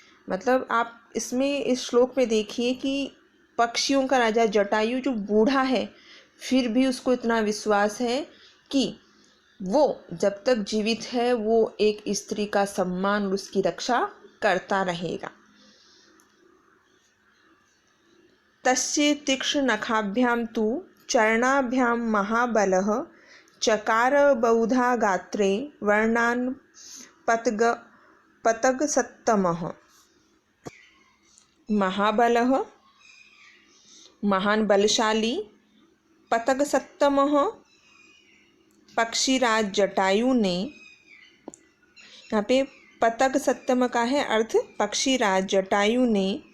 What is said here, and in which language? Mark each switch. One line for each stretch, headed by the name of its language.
Hindi: मतलब आप इसमें इस श्लोक में देखिए कि पक्षियों का राजा जटायु जो बूढ़ा है फिर भी उसको इतना विश्वास है कि वो जब तक जीवित है वो एक स्त्री का सम्मान और उसकी रक्षा करता रहेगा।
Sanskrit: तस्य तीक्ष्ण नखाभ्यां तु चरणाभ्यां महाबलः चकार बहुधा गात्रे वर्णान् पतगसत्तमः।
Hindi: महाबलः महान बलशाली, पतगसत्तमः पक्षीराज जटायु ने, यहाँ पे पतगसत्तम का है अर्थ पक्षीराज जटायु ने,